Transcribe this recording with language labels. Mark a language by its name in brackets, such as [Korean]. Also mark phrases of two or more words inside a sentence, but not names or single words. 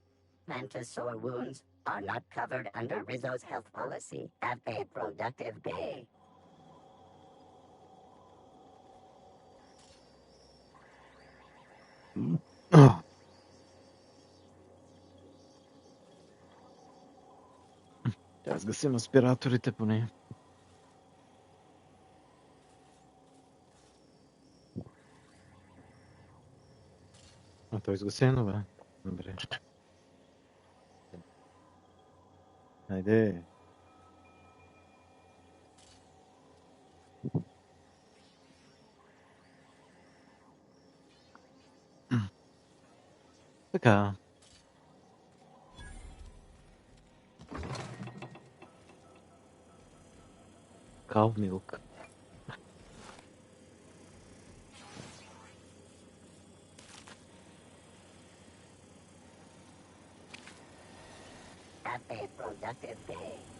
[English] Mantisaur wounds are not covered under Rizzo's health policy. Have a productive day. Oh. [Bulgarian] Teraz гасим аспираторите поне. А то изгасено, бе. Добре. Хайде. Така. [English] Cow milk. Have a productive day.